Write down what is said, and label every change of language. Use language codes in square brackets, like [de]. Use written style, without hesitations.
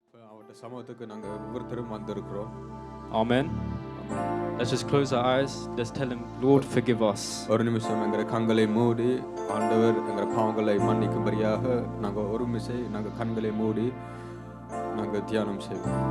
[ta] அவருடைய சமூகத்துக்கு நாங்கள் ஒவ்வொருத்தரும் வந்திருக்கிறோம். [en] Amen. Let's just close our eyes. Let's tell him, Lord, forgive us. [ta] ஒரு நிமிஷம் எங்களை கண்களை மூடி ஆண்டவர் எங்கள் பாவங்களை மன்னிக்கும்படியாக நாங்கள் கண்களை மூடி நாங்கள் தியானம் செய்வோம்.